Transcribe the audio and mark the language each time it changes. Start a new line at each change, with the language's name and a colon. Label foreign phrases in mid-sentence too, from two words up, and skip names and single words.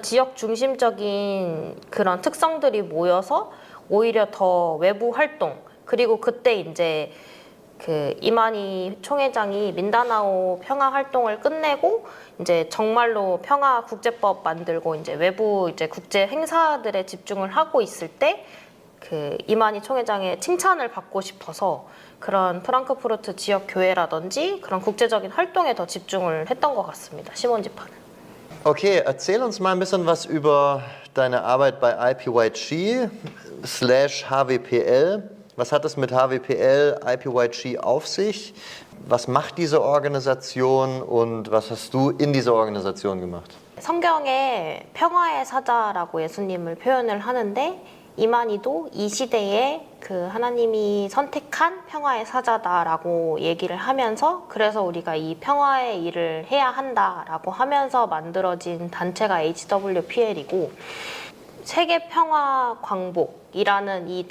Korean: 지역 중심적인 그런 특성들이 모여서 오히려 더 외부 활동 그리고 그때 이제 그 이만희 총회장이 민다나오 평화 활동을 끝내고 이제 정말로 평화 국제법 만들고 이제 외부 이제 국제 행사들에 집중을 하고 있을 때 그 이만희 총회장의 칭찬을 받고 싶어서 그런 프랑크푸르트 지역 교회라든지 그런 국제적인 활동에 더 집중을 했던 것 같습니다. 시몬 지파는.
German: Okay, erzähl uns mal ein bisschen was über deine Arbeit bei IPYG/HWPL. Was hat es mit HWPL, IPYG auf sich? Was macht diese Organisation und was hast du in dieser Organisation gemacht?
Korean: 성경에 평화의 사자라고 예수님을 표현을 하는데 이만희도 이 시대에 그 하나님이 선택한 평화의 사자다라고 얘기를 하면서 그래서 우리가 이 평화의 일을 해야 한다라고 하면서 만들어진 단체가 HWPL이고 세계 평화 광복이라는 이